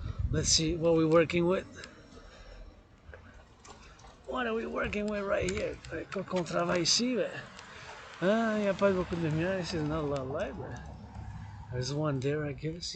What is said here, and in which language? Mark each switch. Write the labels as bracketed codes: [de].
[en] Let's see what we're working with. What are we working with right here? [fr] Quand on travaille ici, ben, il n'y a pas beaucoup de lumière. [en] This is not a lot of light, but there's one there, I guess.